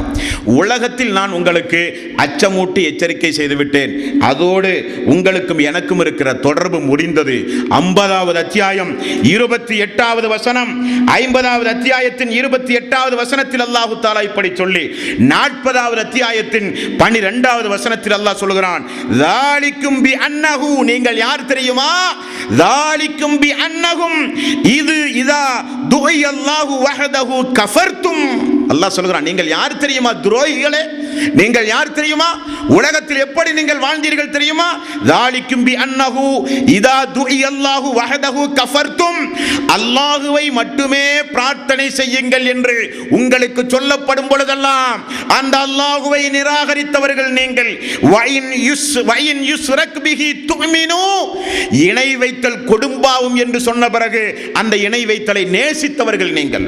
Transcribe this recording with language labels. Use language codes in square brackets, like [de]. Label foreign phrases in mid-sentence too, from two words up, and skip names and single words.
[ta] உலகத்தில் நான் உங்களுக்கு அச்சமூட்டி எச்சரிக்கை செய்துவிட்டேன், அதோடு உங்களுக்கும் எனக்கும் இருக்கிற தொடர்பு முடிந்தது. 50வது அத்தியாயம் 28வது வசனம், 50வது அத்தியாயத்தின் 28வது வசனத்தில் அல்லாஹ் தஆலா இப்படி சொல்லி 40வது அத்தியாயத்தின் 12வது வசனத்தில் அல்லாஹ் சொல்கிறான், [ar] ذَلِكُمْ بِأَنَّهُ, [ta] நீங்கள் யார் தெரியுமா? [ar] ذَلِكُمْ بِأَنَّهُمْ இது إذا دعي الله وحده كفرتم. [ta] அல்லாஹ் சொல்கிறான், நீங்கள் யார் தெரியுமா? துரோகிகளே, நீங்கள் யார் தெரியுமா? உலகத்தில் எப்படி நீங்கள் வாழ்ந்தீர்கள் தெரியுமா? [ar] ذَلِكُمْ بِأَنَّهُ إذا دعي الله وحده كفرتم, [ta] அல்லாஹ்வை மட்டுமே பிரார்த்தனை செய்யுங்கள் என்று உங்களுக்கு சொல்லப்படும் பொழுதெல்லாம் அந்த அல்லாஹ்வை நிராகரித்தவர்கள் நீங்கள். [ar] وإن يشرك به تؤمنوا, [ta] இணை வைத்தல் கொடும்பாவும் என்று சொன்ன பிறகு அந்த இணை வைத்தலை நேசித்தவர்கள் நீங்கள்.